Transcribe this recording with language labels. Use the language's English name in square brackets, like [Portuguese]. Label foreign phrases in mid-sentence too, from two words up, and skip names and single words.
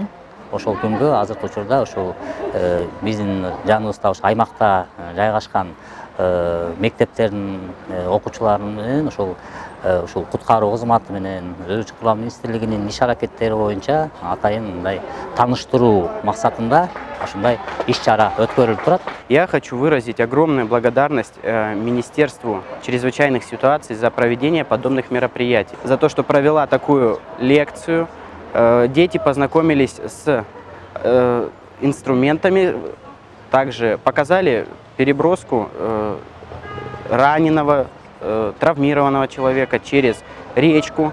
[Kyrgyz] Ошол күнгө азыркы учурда ушул биздин жаныбызда ушу аймакта жайгашкан мектептердин окуучулары менен ушул куткаруу кызматы менен Өзү Ички курган министрлигинин иш аракеттери боюнча атайын мындай тааныштыруу максатында ушундай иш-чара өткөрүлүп турат. [Russian] Я хочу выразить огромную благодарность Министерству чрезвычайных ситуаций за проведение подобных мероприятий, за то, что провела такую лекцию. Дети познакомились с инструментами, также показали переброску раненого, травмированного человека через речку.